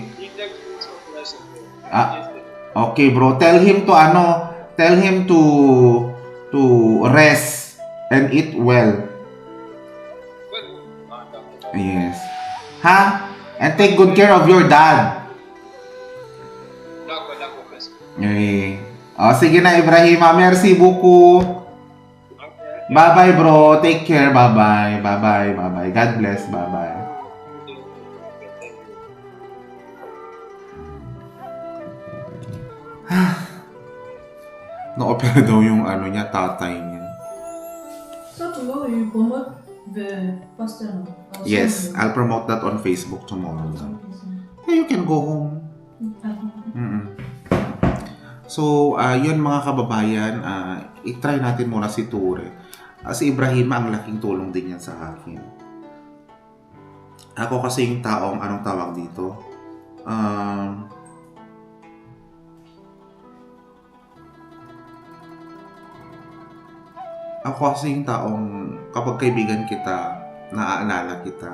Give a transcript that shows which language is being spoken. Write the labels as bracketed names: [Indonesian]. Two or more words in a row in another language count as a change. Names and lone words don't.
[English] He next week's operation. Ah. Yesterday. Okay, bro. Tell him to rest and eat well. Yes. Ha? And take good care of your dad. [French] D'accord, merci. [Filipino] Eh. Oh, sige na, [French] Ibrahima. Merci beaucoup. [English] Okay. Bye-bye, bro. Take care. Bye-bye. Bye-bye. Bye-bye. God bless. Bye-bye. [Filipino] Na-opera daw yung tatay niya. [English] So tomorrow you promote the poster, no? Or Yes, something? I'll promote that on Facebook tomorrow. Okay. Yeah, you can go home. Mm-mm. So, [Filipino] yun mga kababayan, i-try natin muna si Ture. Si Ibrahima, ang laking tulong din yan sa akin. Ako kasi yung taong, anong tawag dito? Ako kasi yung taong, kapag kaibigan kita, naaalala kita.